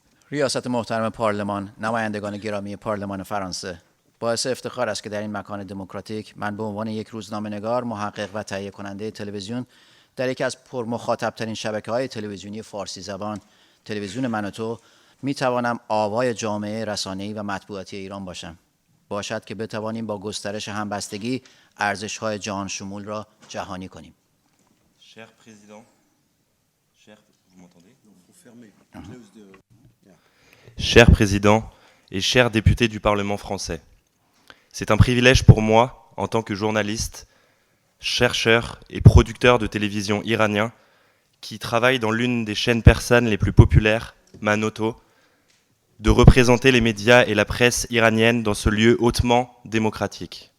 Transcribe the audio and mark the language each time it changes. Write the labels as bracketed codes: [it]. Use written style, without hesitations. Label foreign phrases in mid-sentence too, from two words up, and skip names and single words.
[fa] ریاست محترم پارلمان، نمایندگان گرامی پارلمان فرانسه، باعث افتخار است که در این مکان دموکراتیک من به عنوان یک روزنامه‌نگار، محقق و تهیه کننده تلویزیون در یکی از پرمخاطب‌ترین شبکه‌های تلویزیونی فارسی زبان، تلویزیون من و تو، می‌توانم آوای جامعه رسانه‌ای و مطبوعاتی ایران باشد که بتوانیم با گسترش همبستگی ارزش‌های جهان شمول را جهانی کنیم. [fr] Cher président, vous m'entendez? Cher président et chers députés du Parlement français, c'est un privilège pour moi, en tant que journaliste, chercheur et producteur de télévision iranien, qui travaille dans l'une des chaînes persanes les plus populaires, Manoto, de représenter les médias et la presse iranienne dans ce lieu hautement démocratique.